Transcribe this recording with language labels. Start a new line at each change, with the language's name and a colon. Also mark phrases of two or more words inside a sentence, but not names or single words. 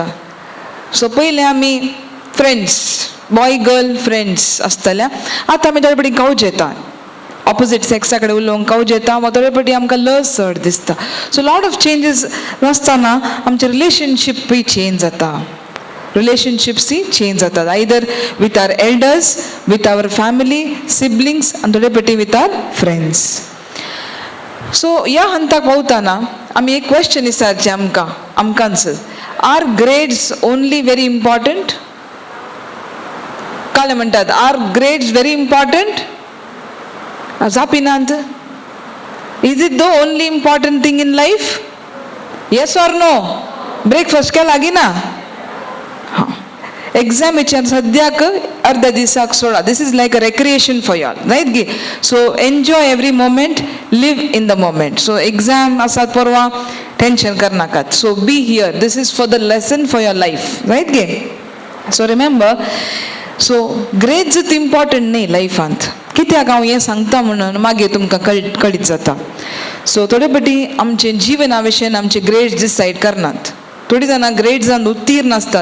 Konkani: सो पयलें आमी फ्रेंड्स,
English: boy girl friends
Konkani: आसतल्या, आतां आमी थोडे फावटी कावज येता.
English: opposite sex
Konkani: कडेन उलोवंक कावज येता, वा थोडे फावटी आमकां लज चड दिसता. सो
English: lot of changes
Konkani: नासतना आमचे रिलेशनशीपूय चेंज जाता. रिलेशनशिप्सूय चेंज जातात.
English: either with our elders, with our family, siblings,
Konkani: आनी थोडे फावटी
English: with our friends.
Konkani: सो ह्या हंताक पावतना आमी एक क्वेश्चन विचारचें आमकांच.
English: are grades only very important?
Konkani: काले म्हणटात
English: are grades very important?
Konkani: जापिनांत.
English: is it the only important thing in life? yes or no?
Konkani: ब्रेकफास्ट केला गी ना? हां. एग्जामीच्या सद्याक अर्ध्या दिसाक सोडा.
English: this is like a recreation for y'all, right गी. so enjoy every moment, live in the moment.
Konkani: सो एग्जाम आसात परवा, टेंशन करनाकात.
English: so be here. this is for the lesson for your life, रायट गे. so remember,
Konkani: सो ग्रेड्स इम्पॉर्टंट न्ही लायफांत. कित्याक हांव हें सांगता म्हणून मागीर तुमकां कळीत जाता. सो थोडे फावटी आमचे जिवना विशयी आमचे ग्रेड्स डिसायड करनात. थोडीं जाणां ग्रेड्सान उत्तीर्ण आसतात.